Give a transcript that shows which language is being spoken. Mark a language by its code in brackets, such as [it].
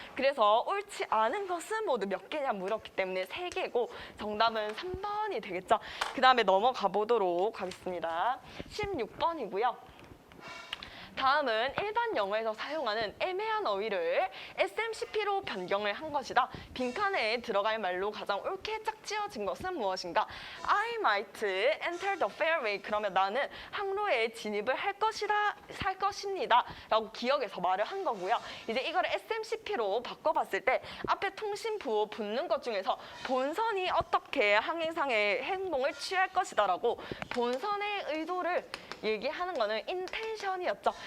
[ko] 그래서 옳지 않은 것은 모두 몇 개냐 물었기 때문에 3개고 정답은 3번이 되겠죠. 그 다음에 넘어가 보도록 하겠습니다. 16번이고요. 다음은 일반 영어에서 사용하는 애매한 어휘를 SMCP로 변경을 한 것이다. 빈칸에 들어갈 말로 가장 옳게 짝지어진 것은 무엇인가? [en] I might enter the fairway. [ko] 그러면 나는 항로에 진입을 할 것입니다. 라고 기억해서 말을 한 거고요. 이제 이걸 SMCP로 바꿔봤을 때 앞에 통신 부호 붙는 것 중에서 본선이 어떻게 항해상의 행동을 취할 것이다 라고 본선의 의도를 얘기하는 거는 intention이었죠.